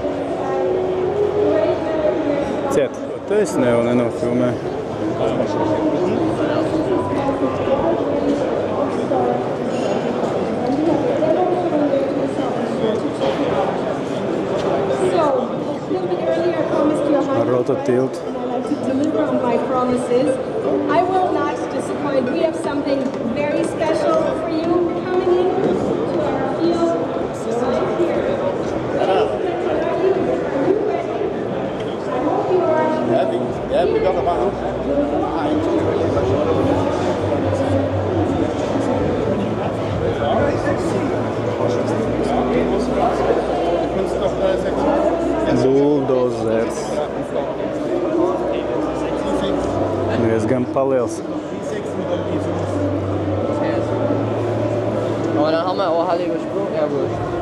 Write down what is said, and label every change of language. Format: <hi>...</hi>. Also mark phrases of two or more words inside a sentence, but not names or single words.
<lv>Ciet. To es vēl nenofilmēju. Rototilt.</lv> <en>And I like to deliver on my promises. I will not disappoint. We have something very special for you coming in to our field right here. I hope you are.</en> <da>Ja, vi gør det bare nu.</da> <lv>Buldozers. Diezgan paliels.</lv> <de>Aber dann haben wir auch alle übersprungen, ja gut.</de>